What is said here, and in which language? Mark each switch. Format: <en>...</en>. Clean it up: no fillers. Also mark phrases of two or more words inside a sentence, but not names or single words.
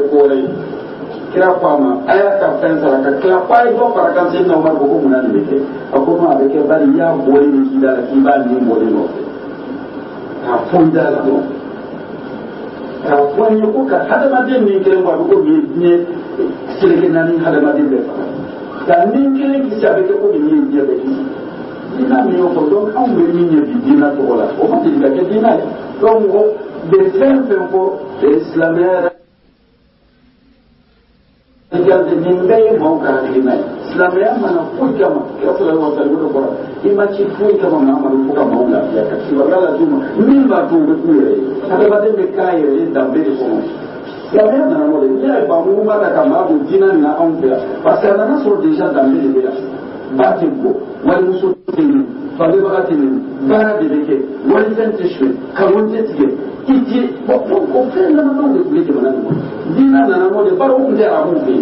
<bm>ko wɛrɛ ye kira ko a ma a y'a ka fɛn sara ka tila k'a ye dɔ fara kan Seydina Omar ko ko munna nin bɛ kɛ a ko non a bɛ kɛ bari i y'a bɔlen de k'i da la k'i b'a nin bɔlen nɔfɛ k'a fɔ i da la dɔrɔn k'a fɔ an ye ko ka hadamaden min kelen bɔ a bɛ ko nin ye diɲɛ seleke naani hadamaden bɛɛ faga ka nin kelen kisi a bɛ kɛ ko nin ye diɲɛ bɛɛ kisi diinɛ min y'o fɔ donc anw bɛ min ye bi diinɛ tɔgɔ la o ma deli ka kɛ diinɛ ye donc mɔgɔ bɛ fɛn fɛn fɔ silamɛya yɛrɛ nin bɛɛ ye maaw ka hakilina ye silamɛya mana foyi kama kira</bm> <ar>صلى الله عليه وسلم</ar> <bm>bɔra i ma ci foyi kama Mahamadu fo ka maaw lafiya ka kibaruya las'u ma min b'a to u bɛ k'u yɛrɛ ye adamaden bɛ k'a yɛrɛ ye danbe de kɔnɔ silamɛya nana n'o de n'i y'a ye bamugu b'a la ka maa don diinɛ nin na anw fɛ yan parce que a nana sɔrɔ déjà danbe de bɛ yan ba tɛ bɔ walimuso tɛ ɲini bangebaga tɛ ɲini baara de bɛ kɛ walifɛn tɛ suɲɛ kalon tɛ tigɛ i tɛ o fɛn damadɔw de tun bɛ jamana nin kɔnɔ diinɛ nana n'o de bari o tun tɛ arabuw fɛ yen</bm>